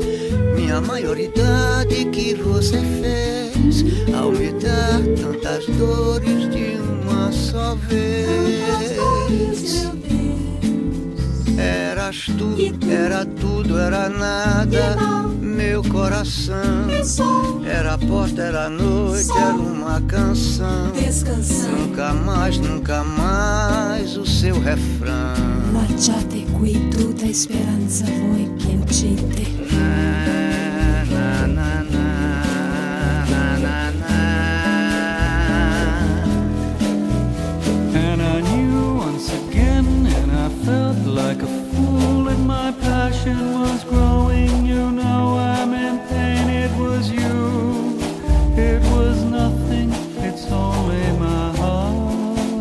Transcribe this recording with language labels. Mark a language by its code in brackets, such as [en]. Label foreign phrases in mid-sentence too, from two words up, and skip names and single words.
[pt] Minha maioridade que você fez ao me dar tantas dores de uma só vez. Eras tu, era tudo, era nada. Meu coração era a porta, era a noite, era uma canção. Nunca mais o seu refrão. [it] Lasciate qui tutta speranza voi che uccide. [en] And I knew once again, and I felt like a fool, and my passion was growing. You know I'm in pain, it was you, it was nothing, it's only my heart.